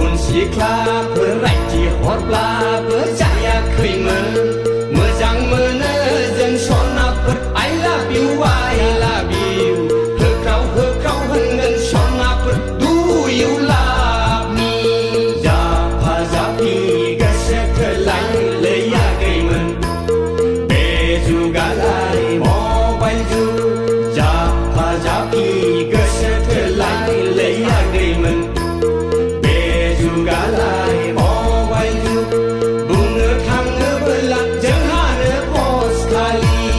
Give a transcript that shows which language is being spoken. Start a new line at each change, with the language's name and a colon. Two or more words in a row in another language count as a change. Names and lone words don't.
Bodo: सिख्लाफोर रायथि हरब्लाबो जायाखैमोन मोजां मोनो जों सनाफोर
English: I love you
Bodo: होख्राव होख्राव होनगोन सनाफोर
English: Do you love me
Bodo: जाफा जाफि गोसो थोलायलायाखैमोन बे जुगालाय मबाइल जुग जाफा जाफि गोसो थोलायलायाखैमोन बे जुगालाय मबाइल जुग बुंनो थाङोब्ला जोंहानो पस खालि